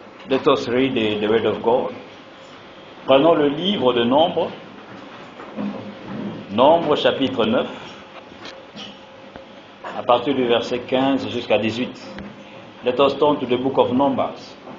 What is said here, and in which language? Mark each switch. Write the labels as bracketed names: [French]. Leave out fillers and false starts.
[English] Let us read the word of God. [French] Prenons le livre de Nombre, Nombre chapitre 9, à partir du verset 15 jusqu'à 18. [English] Let us turn to the book of Numbers.